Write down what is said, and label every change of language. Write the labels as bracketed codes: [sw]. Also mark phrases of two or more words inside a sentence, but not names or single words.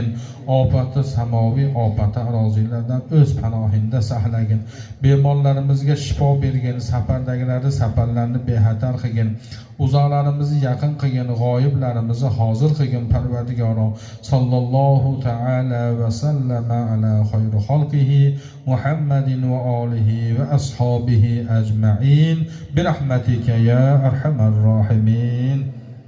[uz] Ofati samoviy, ofati arozilardan o'z panohingda saqlagin. Bemorlarimizga shifo bergin, safardagilarni safarlarni bexatar qilgin. Uzoqlarimizni yaqin qilgin, g'oyiblarimizni hozir qilgin. [ar] Parvardigoro sallallohu تعالى وسلم على خير خلقه محمد وآله وأصحابه أجمعين برحمتك يا أرحم الراحمين.